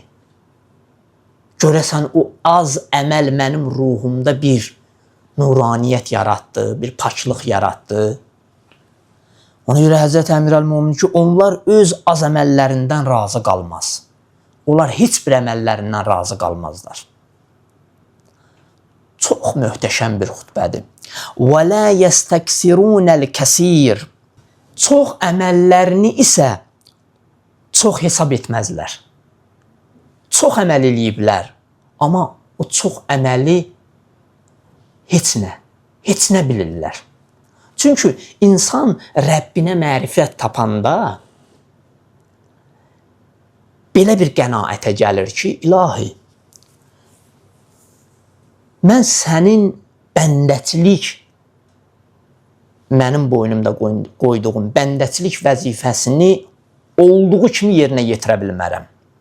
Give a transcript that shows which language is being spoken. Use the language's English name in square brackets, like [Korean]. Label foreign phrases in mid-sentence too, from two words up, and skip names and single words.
[Azerbaijani] Görəsən o az əməl mənim ruhumda bir nuraniyyət yaratdı, bir paklıq yaratdı. Ona görə Həzrət Əmir Əl-Mömin ki, onlar öz az əməllərindən razı qalmaz. Onlar heç bir əməllərindən razı qalmazlar. Çox möhtəşəm bir xutbədir. [Arabic] وَلَا يَسْتَكْسِرُونَ الْكَسِيرِ [Azerbaijani] Çox əməllərini isə çox hesab etməzlər. Çox əməl eləyiblər, amma o çox əməli heç nə bilirlər. Çünki insan Rəbbinə mərifət tapanda belə bir qənaətə gəlir ki, ilahi, mən sənin bəndəçilik, mənim boynumda qoyduğum bəndəçilik vəzifəsini olduğu kimi yerinə yetirə bilmərəm.